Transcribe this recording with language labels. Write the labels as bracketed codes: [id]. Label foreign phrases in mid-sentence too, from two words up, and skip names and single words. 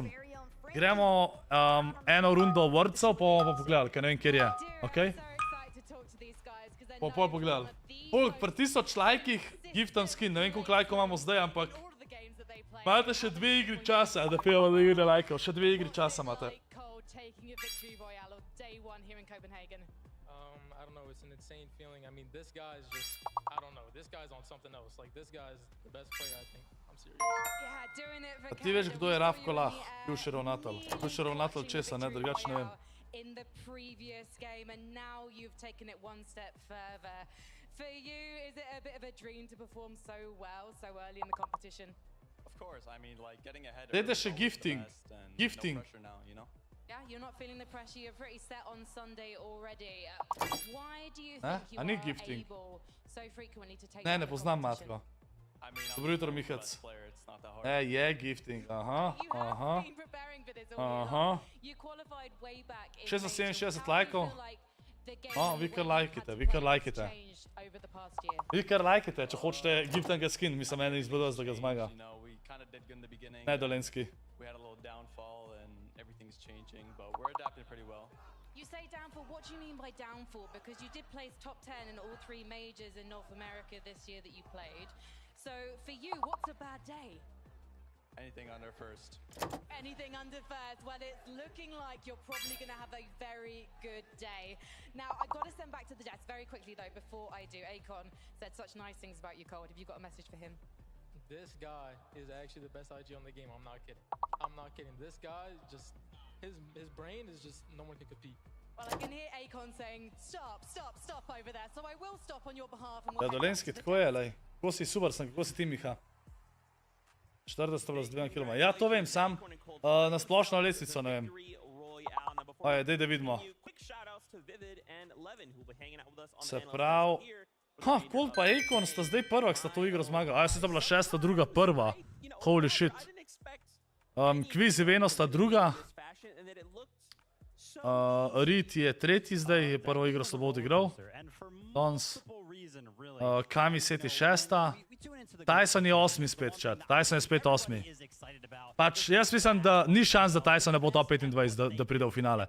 [sl] Gremo eno rundo wordcev, pa bomo pogledali, ker ne vem, kjer je. Okej? Bomo pol pogledali. Pri 1000 lajkih giftam skin. Ne vem, koliko lajkov imamo zdaj, ampak imate še 2 igri časa, da pijemo 2 igre lajkov. Še 2 igri časa imate. [en] It's an insane feeling. I mean, this guy is just, I don't know, this guy's on something else. Like, this guy is the best player, I think. I'm serious. Yeah, doing it for [sl] ti veš, kdo je Rafko Lah? Bivši ravnatelj. Bivši ravnatelj česa, ne, drugače ne vem. [en] In the previous game, and now you've taken it one step further. For you, is it a bit of a dream to perform so well, so early in the competition? Of course, I mean, like, getting ahead [sl] Dajte še gifting. Gifting. [en] Yeah, you're not feeling the pressure. You're pretty set on Sunday already. Why do you think you are able so frequently to take [sl] Ne poznam Matko. Dobro jutro, Mihac. Je gifting, aha. 667 lajkov. Vi kar lajkite. Vi kar lajkite, če hočete giftanga skin, mislim, meni izbledal, da ga zmaga. Ne, Dolenski. [en] You say downfall, what do you mean by downfall? Because you did place top 10 in all 3 majors in North America this year that you played. So for you, what's a bad day? Anything under first. Anything under first. Well, it's looking like you're probably going to have a very good day. Now, I've got to send back to the desk very quickly, though, before I do. Akon said such nice things about you, Cold. Have you got a message for him? This guy is actually the best IG on the game. I'm not kidding. I'm not kidding. This guy just... His brain is just... No one can compete. Well, I can hear Akon saying, stop over there. So I will stop on your behalf. [sl] Ja, Dolenski, tako je, lej. Kako si, super sem, kako si ti, Miha? 40 plus 2 km. Ja, to vem, sam na splošno lesnico, ne vem. Oje, dej, da vidimo. Se prav... Cold pa Akon sta zdaj prvak, sta to igro zmagali. A, jaz sem bila 6, druga, prva. [en] Holy shit. [sl] Kviz Iveno sta druga. Reed je tretji zdaj, je prvo igro slabo odigral. Dons. Kami Set je 6. TaySon je 8 spet, chat. TaySon je spet 8. Pač, jaz mislim, da ni šans, da TaySon ne bo top 25, da pride v finale.